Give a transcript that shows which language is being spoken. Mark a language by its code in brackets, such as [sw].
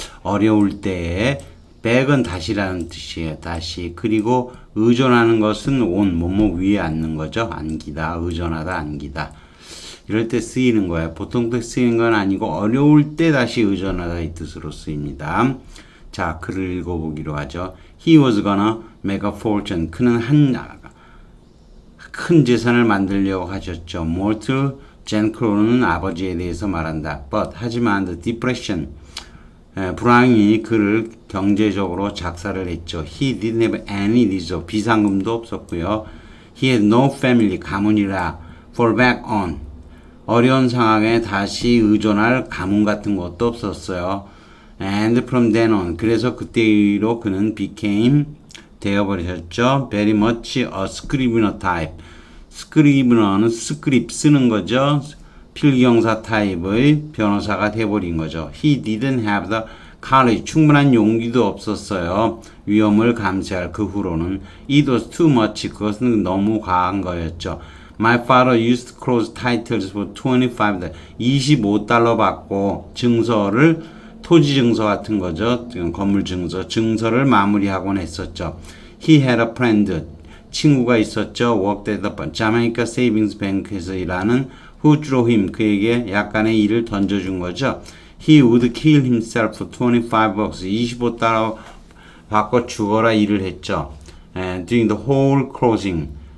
[ko] 어려울 때에 back은 다시라는 뜻이에요. 다시. 그리고 의존하는 것은 on, 뭐뭐 위에 앉는 거죠. 안기다, 의존하다, 안기다. 이럴 때 쓰이는 거예요. 보통 때 쓰이는 건 아니고 어려울 때 다시 의존하다 이 뜻으로 쓰입니다. 자, 글을 읽어보기로 하죠. [en] He was gonna make a fortune. [ko] 그는 큰 재산을 만들려고 하셨죠. 몰트 젠크로는 아버지에 대해서 말한다. [en] But [ko] 하지만 [en] the depression [ko] 불황이 그를 경제적으로 작살을 했죠. [en] He didn't have any reserve. [ko] 비상금도 없었고요. [en] He had no family. [ko] 가문이라 [en] fall back on. [ko] 어려운 상황에 다시 의존할 가문 같은 것도 없었어요. [en] And from then on. [ko] 그래서 그때로 그는 [en] became [ko] 되어버리셨죠. [en] Very much a scrivener type. [ko] 스크리브너는 스크립 쓰는 거죠. 필경사 타입의 변호사가 돼버린 거죠. [en] He didn't have the courage. [ko] 충분한 용기도 없었어요. 위험을 감수할 그 후로는. [en] It was too much. [ko] 그것은 너무 과한 거였죠. [en] My father used to close titles for $25. [ko] $25 받고 증서를 토지 증서 같은 거죠. 건물 증서를 마무리하곤 했었죠. [en] He had a friend. [ko] 친구가 있었죠. [en] Worked at the Jamaica Savings Bank에서 [ko] 일하는 [en] who drew him. [ko] 그에게 약간의 일을 던져준 거죠. [en] He would kill himself for $25. [ko] $25 받고 죽어라 일을 했죠. [en] Doing the whole closing.